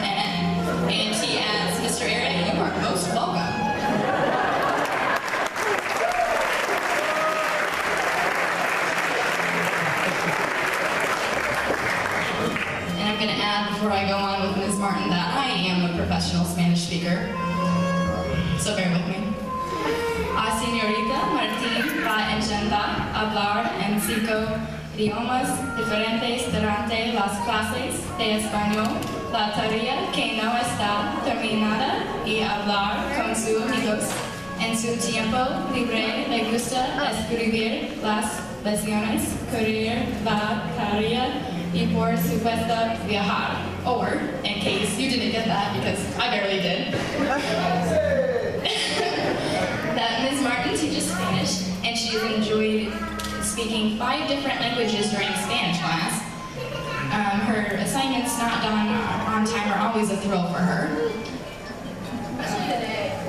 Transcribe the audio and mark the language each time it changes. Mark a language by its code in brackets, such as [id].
[en] And he adds, Mr. Arrett, you are most welcome. I'm going to add before I go on with Ms. Martin that I am a professional Spanish speaker, so bear with me. [es] A señorita Martín va a intentar hablar en 5 idiomas diferentes durante las clases de español. La tarea que no está terminada y hablar con sus amigos. En su tiempo libre le gusta escribir las lecciones, correr la carrera, y por supuesto viajar. [en] Or, in case you didn't get that, because I barely did, that Ms. Martin teaches Spanish, and she has enjoyed speaking 5 different languages during Spanish class. Her assignments not done on time are always a thrill for her. Especially today.